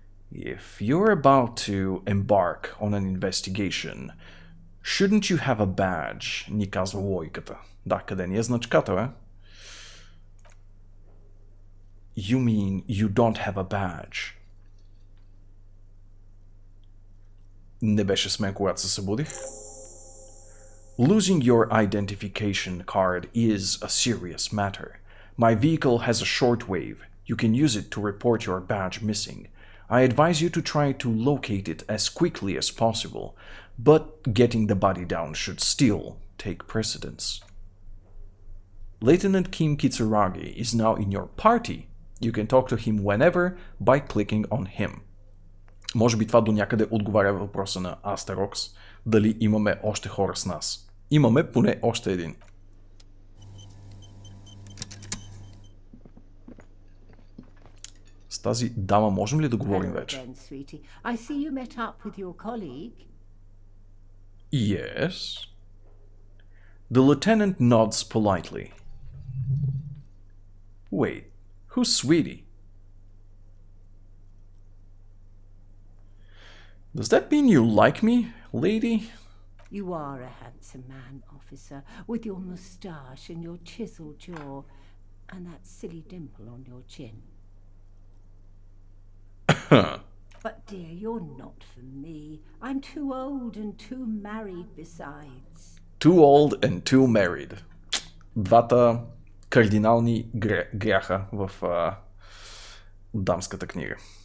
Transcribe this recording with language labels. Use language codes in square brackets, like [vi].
[en] If you're about to embark on an investigation, shouldn't you have a badge? [bg] Ни казва логиката. Да, къде ни е значката, бе? [en] You mean you don't have a badge? [bg] Не беше с мен, когато се събудих. [en] Losing your identification card is a serious matter. My vehicle has a shortwave. You can use it to report your badge missing. I advise you to try to locate it as quickly as possible, but getting the body down should still take precedence. Lieutenant Kim Kitsuragi is now in your party. You can talk to him whenever by clicking on him. [bg] Може би това до някъде отговаря въпроса на Asterix, дали имаме още хора с нас. Имаме поне още един. С тази дама можем ли да говорим вече? [en] I see you met up with your colleague. Yes. The lieutenant nods politely. Wait, who's Sweetie? Does that mean you like me, lady? You are a handsome man, officer, with your moustache and your chiseled jaw, and that silly dimple on your chin. But dear, you're not for me. I'm too old and too married besides. Too old and too married. [bg] Двата кардинални гряха в дамската книга.